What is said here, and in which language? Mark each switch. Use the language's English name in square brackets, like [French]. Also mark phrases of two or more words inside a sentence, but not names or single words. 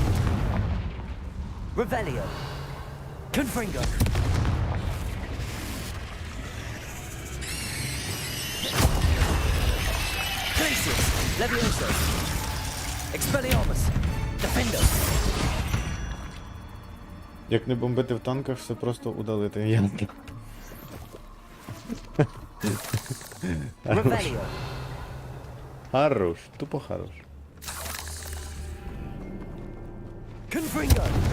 [Latin] Revelio. Confringo. Glacius. Levioso. Expelliarmus. Defender. [Ukrainian] Як не бомбити в танках, все просто удалити ямки. [Latin] Revelio. [Ukrainian] Хорош, тупо хорош. [Latin] Confringo.